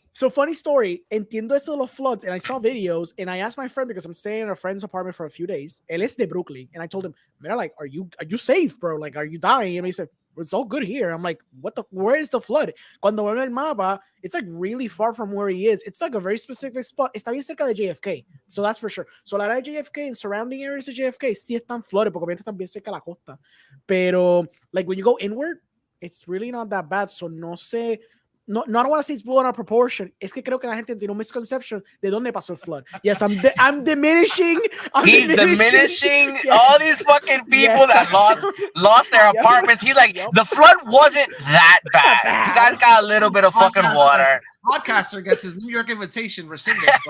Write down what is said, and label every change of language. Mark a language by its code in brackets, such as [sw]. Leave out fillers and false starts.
[en] So funny story, [es] entiendo eso de los floods, [en] and I saw videos, and I asked my friend because I'm staying in a friend's apartment for a few days. [es] Él es de Brooklyn, [en] and I told him, [es] "Mira, [en] like, are you safe, bro? Like, are you dying?" And he said, "It's all good here." I'm like, where is the flood? [es] Cuando veo el mapa, [en] it's like really far from where he is. It's like a very specific spot. [es] Está bien cerca de JFK, so that's for sure. So la área de JFK [en] and surrounding areas of JFK [es] sí están flooded, porque obviamente están bien cerca de la costa. [en] Pero, like, when you go inward, it's really not that bad. So [es] no sé. [en] No, I don't want to say it's blown out of proportion. [es] Es que creo que la gente tiene un misconception de dónde pasó el flood. [en] Yes, I'm diminishing. He's diminishing all these fucking people that lost their apartments. He's like, the flood wasn't that bad. You guys got a little bit of fucking water. Podcaster gets his New York invitation rescinded.